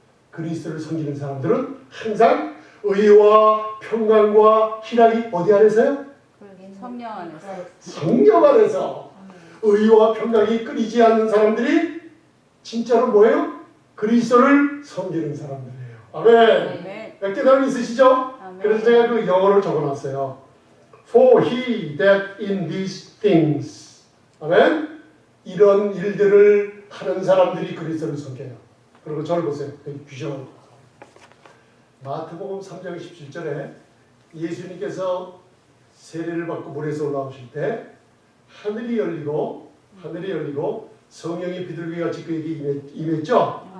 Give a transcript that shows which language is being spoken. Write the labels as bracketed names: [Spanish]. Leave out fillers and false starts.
[Korean] 그리스도를 섬기는 사람들은 항상 의와 평강과 희락이 어디 안에서요? 성령 안에서. 성령 안에서 의와 평강이 끊이지 않는 사람들이 진짜로 뭐예요? 그리스도를 섬기는 사람들이에요. 아멘. 아멘. 깨달음 있으시죠? 아멘. 그래서 제가 그 영어를 적어놨어요. [English] For he that in these things. [Korean] 아멘. 이런 일들을 하는 사람들이 그리스도를 섬겨요. 그리고 저를 보세요. 여기 규정. 마태복음 3장 17절에 예수님께서 세례를 받고 물에서 올라오실 때 하늘이 열리고 성령이 비둘기같이 그에게 임했죠.